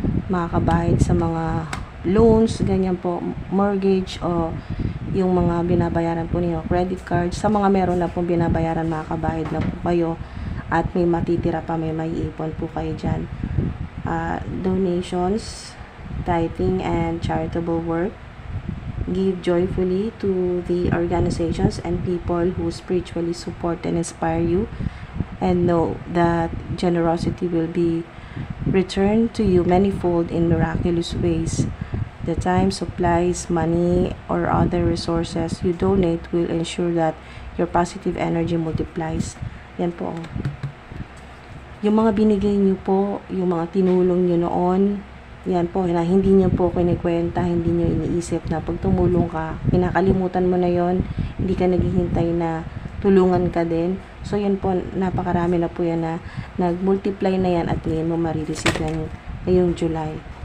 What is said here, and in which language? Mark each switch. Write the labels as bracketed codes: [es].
[tl] Makakabahid sa mga loans, ganyan po, mortgage, o yung mga binabayaran po niyo, credit cards. Sa mga meron na pong binabayaran, makakabahid na po kayo. At may matitira pa, may ipon po kayo dyan. [en] Donations, tithing, and charitable work. Give joyfully to the organizations and people who spiritually support and inspire you, and know that generosity will be returned to you manifold in miraculous ways. The time, supplies, money, or other resources you donate will ensure that your positive energy multiplies. [tl] Yan po. Yung mga binigay niyo po, yung mga tinulong niyo noon, yan po, na hindi niyo po kinikwenta, hindi niyo iniisip na pag tumulong ka, kinakalimutan mo na yon, hindi ka naghihintay na tulungan ka din. So, yan po, napakarami na po yan na nag-multiply na yan at ngayon mo marireceive yan ngayong July.